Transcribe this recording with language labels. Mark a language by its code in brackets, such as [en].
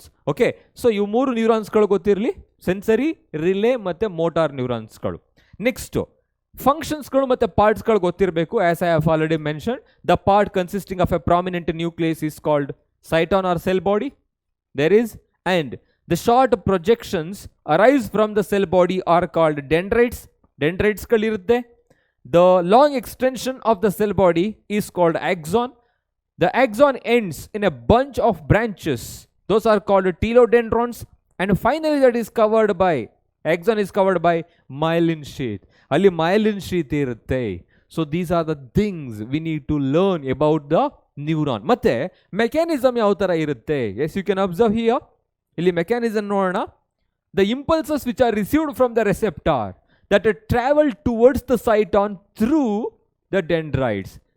[kn] Okay, so ಇವು 3 ನ್ಯೂರಾನ್ಸ್ಗಳು ಗೊತ್ತಿರಲಿ, sensory, relay ಮತ್ತು ಮೋಟಾರ್ ನ್ಯೂರಾನ್ಸ್ಗಳು. ನೆಕ್ಸ್ಟು ಫಂಕ್ಷನ್ಸ್ಗಳು ಮತ್ತು ಪಾರ್ಟ್ಸ್ಗಳು ಗೊತ್ತಿರಬೇಕು. [en] As I have already mention, the part consisting of a prominent nucleus is called cyton or cell body. There is, and the short projections arise from the cell body are called dendrites. [kn] Dendritesಗಳಿರುತ್ತೆ. [en] The long extension of the cell body is called axon. The axon ends in a bunch of branches. Those are called telodendrons. And finally that is covered by, axon is covered by myelin sheath. [kn] ಅಲ್ಲಿ myelin sheath ಇರುತ್ತೆ. [en] So these are the things we need to learn about the neuron. [kn] ಮತ್ತೆ mechanism ಯಾವ ಥರ ಇರುತ್ತೆ? [en] Yes, you can observe here. [kn] ಇಲ್ಲಿ mechanism ನೋಡೋಣ. [en] The impulses which are received from the receptor that travel towards the cyton through the dendrites.